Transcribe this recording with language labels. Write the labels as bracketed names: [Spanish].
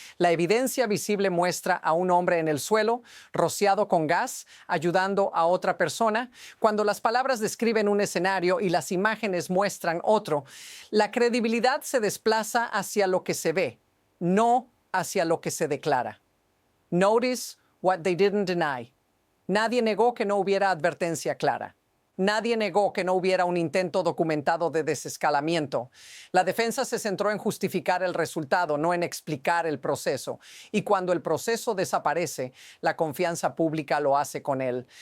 [Spanish] La evidencia visible muestra a un hombre en el suelo, rociado con gas, ayudando a otra persona. Cuando las palabras describen un escenario y las imágenes muestran otro, la credibilidad se desplaza hacia lo que se ve, no hacia lo que se declara. [English] Notice what they didn't deny. [Spanish] Nadie negó que no hubiera advertencia clara. Nadie negó que no hubiera un intento documentado de desescalamiento. La defensa se centró en justificar el resultado, no en explicar el proceso. Y cuando el proceso desaparece, la confianza pública lo hace con él.